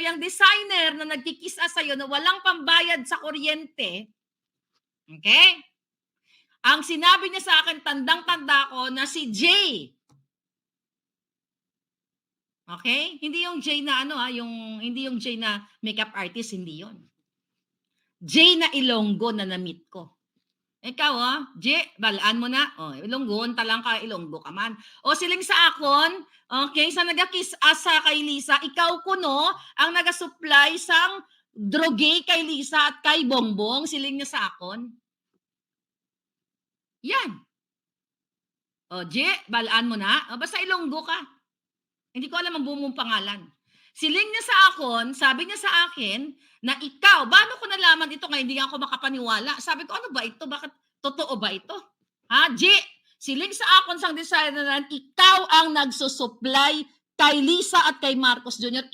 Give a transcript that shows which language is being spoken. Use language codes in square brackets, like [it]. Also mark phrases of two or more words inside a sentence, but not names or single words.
[tl] Yung designer na nagkikisa sa'yo na walang pambayad sa kuryente, okay? Ang sinabi niya sa akin, tandang-tanda ko na si Jay. Okay? Hindi yung Jay na hindi yung Jay na makeup artist, hindi yon. Jay na Ilonggo na na-meet ko. Ikaw Jay, balaan mo na. [hil] Ilonggo, talang ka, Ilonggo ka man. Siling sa akon, okay, sa nagakis asa kay Lisa, ikaw kuno ang nagasupply sang droge kay Lisa at kay Bongbong, siling niya sa akon. [tl] Yan. Jay, balaan mo na. Basta Ilonggo ka. Hindi ko alam ang buong mong pangalan. [hil] Siling niya sa akon, [tl] sabi niya sa akin, na ikaw, paano ko nalaman ito nga, hindi ako makapaniwala. Sabi ko, ano ba ito? Bakit totoo ba ito? [hil] G, siling sa akon sang designer na ikaw ang nagsusupply kay Lisa at kay Marcos Jr.